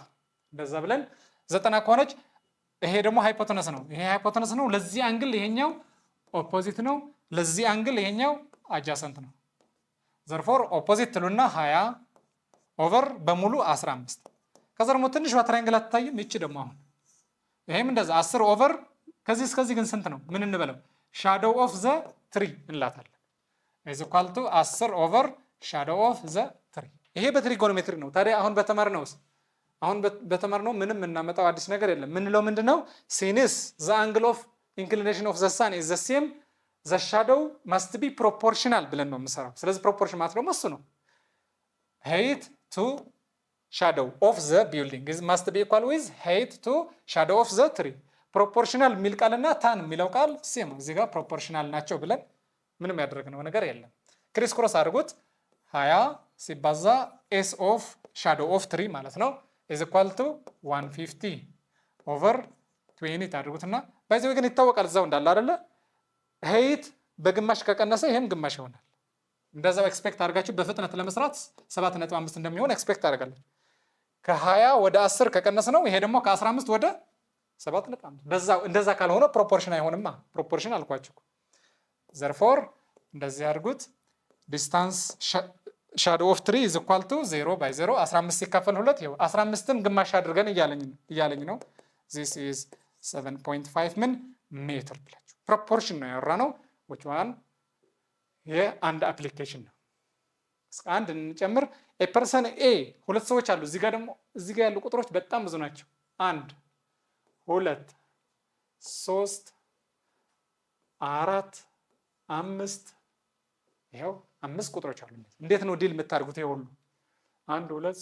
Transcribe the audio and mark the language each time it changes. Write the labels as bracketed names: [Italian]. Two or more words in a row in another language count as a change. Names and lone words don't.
[Amharic] እንደዛ ብለን 90 ከሆነች ይሄ ደግሞ ሃይፖተነስ ነው ይሄ ሃይፖተነስ ነው ለዚህ አንግል ይሄኛው ኦፖዚት ነው ለዚህ አንግል ይሄኛው አጃሰንት ነው [English] therefore opposite [Amharic] ትሉና 20 ኦቨር በሙሉ 15 ከዛ ደግሞ ትንሽ ትራያንግል አትታይም እቺ ደግሞ አሁን ይሄም እንደዛ 10 ኦቨር ከዚህ እስከዚህ ግን ስንት ነው ምን እንበለው [English] shadow of the tree [Amharic] እንላታለን [English] is equal to 10 over shadow of the tree [Amharic] ይሄ በትሪጎኖሜትሪ ነው ታዲያ አሁን በተማርነው ምንም እናመጣው አዲስ ነገር የለም ምንለው ምንድነው [English] since the angle of inclination of the sun is the same the shadow must be proportional [Amharic] ብለን ነው የምንሰራው ስለዚህ proportion ማለት ደግሞ እሱ ነው [English] height to shadow of the building is must be equal with height to shadow of the tree proportional [Amharic] የሚል ቃልና ታን የሚለው ቃል ሴም እዚህ ጋር proportional ናቸው ብለን ምንም ያደረግነው ነገር የለም [English] criss cross [Amharic] አድርጉት 20 ሲባዛ [English] s of shadow of tree [Amharic] ማለት ነው [English] is equal to 150 over 20 [Amharic] ታድርጉትና ባይዘው ግን ይታወቃል እዛው እንዳለ አይደለ height በግማሽ ከቀነሰ ይሄም ግማሽ ይሆናል እንደዛው ኤክስፔክት አድርጋችሁ በፍጥነት ለመስራት 7.5 እንደሚሆን ኤክስፔክት አድርጋለሁ ከ20 ወደ 10 ከቀነሰ ነው ይሄ ደግሞ ከ15 ወደ 7.5 በዛው እንደዛ ካልሆነ ፕሮፖርሽን አይሆንማ ፕሮፖርሽን አልኳችሁ therefore እንደዚህ አድርጉት [English] distance shadow of tree is equal to 0 by 0 15 [Amharic] ሲካፈል 2 ይኸው 15ን ግማሽ አድርገን እያለኝ ነው [English] this is 7.5 [Amharic] ምን ሜትር ብላችሁ ፕሮፖርሽን ነው ያወራነው [English] which one [Amharic] የአንድ አፕሊኬሽን ነው እስከ አንድ እንጨምር a person a ሁለት ሰዎች አሉ እዚህ ጋር ደግሞ እዚህ ጋር ያሉ ቁጥሮች በጣም ብዙ ናቸው 1 2 3 4 5 ይሄው 5 ቁጥሮች አሉ እንዴት ነው ዲል የምታርጉት ይሄ ሁሉ 1 2